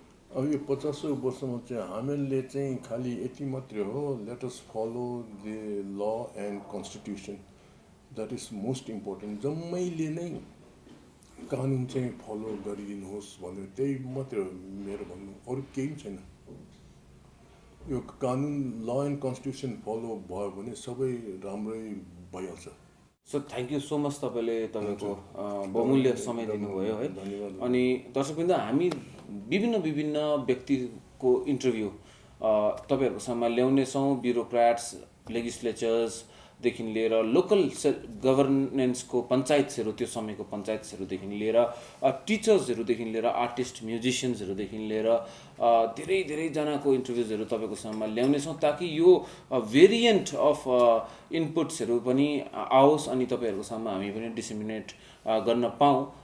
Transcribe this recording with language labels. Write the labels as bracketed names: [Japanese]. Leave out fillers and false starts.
[Nepali] अब यो 50औं वर्षमा चाहिँ हामीले चाहिँ खालि यति मात्रै हो, [English] Let us follow the law and constitution, that is most important. [Nepali] जम्मैले नै कानुन चाहिँ फलो गरिदिनुहोस् भनेर त्यही मात्रै हो मेरो भन्नु, अरू केही छैन। यो कानुन ल एन्ड कन्स्टिट्युसन फलो भयो भने सबै राम्रै भइहाल्छ। [English] so thank you so much, [Nepali] तपाईँले तपाईँको बहुमूल्य समय दिनुभयो है। अनि दर्शकवृन्द, हामी विभिन्न व्यक्तिको इन्टरभ्यू तपाईँहरूको सामु ल्याउनेछौँ। ब्युरोक्राट्स, लेजिस्लेचर्सदेखि लिएर लोकल गभर्नेन्सको पञ्चायतहरू, त्यो समयको पञ्चायतहरूदेखि लिएर टिचर्सहरूदेखि लिएर आर्टिस्ट म्युजिसियन्सहरूदेखि लिएर धेरै धेरैजनाको इन्टरभ्युजहरू तपाईँको साममा ल्याउनेछौँ, ताकि यो भेरिएन्ट अफ इनपुट्सहरू पनि आओस् अनि तपाईँहरूको साममा हामी पनि डिसेमिनेट गर्न पाऊँ।